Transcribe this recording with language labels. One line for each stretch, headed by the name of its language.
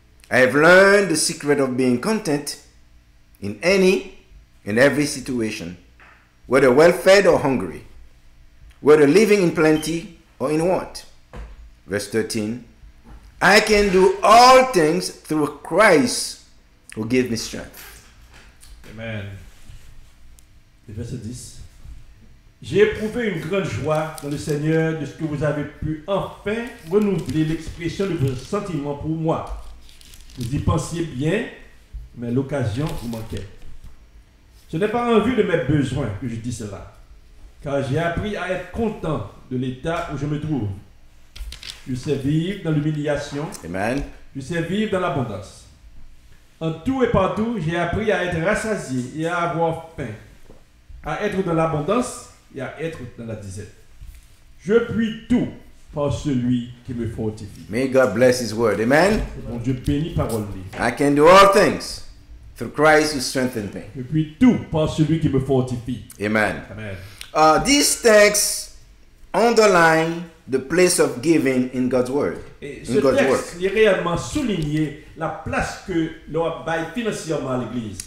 English: I have learned the secret of being content in any and every situation, whether well-fed or hungry, whether living in plenty or in want. Verse 13, I can do all things through Christ who gives me strength.
French: Amen. Et verset 10. J'ai éprouvé une grande joie dans le Seigneur de ce que vous avez pu enfin renouveler l'expression de vos sentiments pour moi. Vous y pensiez bien, mais l'occasion vous manquait. Ce n'est pas en vue de mes besoins que je dis cela, car j'ai appris à être content de l'état où je me trouve. Je sais vivre dans l'humiliation. Amen. Je sais vivre dans l'abondance. En tout et partout, j'ai appris à être rassasié et à avoir faim, à être dans l'abondance et à être dans la disette. Je puis tout par celui qui me fortifie.
English: May God bless His word. Amen.
French: Mon Dieu bénit parole.
English: I can do all things through Christ who strengthens me.
French: Je puis tout par celui qui me fortifie. Amen. Amen.
English: These texts underline the place of giving in God's word.
French: Et
English: In
French: ce
English: God's work.
French: texte est réellement souligné la place que l'on baille financièrement à l'Église.